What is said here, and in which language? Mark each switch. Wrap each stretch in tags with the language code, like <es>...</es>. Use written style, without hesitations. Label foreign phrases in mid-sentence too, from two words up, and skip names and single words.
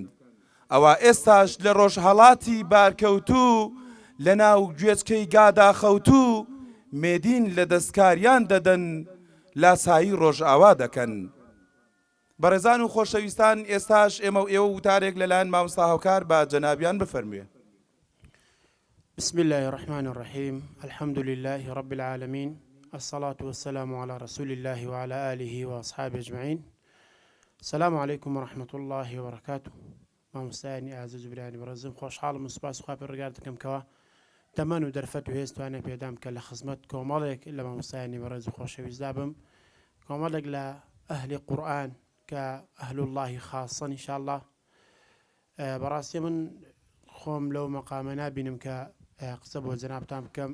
<ckb>ئەوە ئێستاش لە ڕۆژهەڵاتی بارکەوتوو لە ناو گوێچکەی گادا خەوتوو مێدین لە دەستکاریان دەدەن، لاسایی ڕۆژئاوا دەکەن. بەڕێزان و خۆشەویستان، ئێستاش ئێمە و ئێوە وتارێک لەلایەن مامۆستا هاوکار بە جەنابیان بفەرموێ.</ckb> <ar>بسم الله الرحمن الرحيم الحمد لله رب العالمين الصلاة والسلام على رسول الله وعلى آله وأصحابه أجمعين. السلام عليكم ورحمة الله وبركاته.</ar> <ckb>مامۆستایانی ئازیز و برانی بەڕێزم، خۆشحاڵم و سوپاس خوا پێڕگار دەکەم کەوە تەمەن و دەرفەت و هێزتوانە پێدام کە لە خزمەت کۆمەڵێک لە مامۆستایانی بەڕێز و خۆشەویستدا بم، کۆمەڵێک لە ئەهلی قورئان کە ئەهل اللهی خاصن ئینشاءالله. بەڕاستی من خۆم لەو مەقامە نابینم کە قسە بۆ جەنابتان بکەم.</ckb>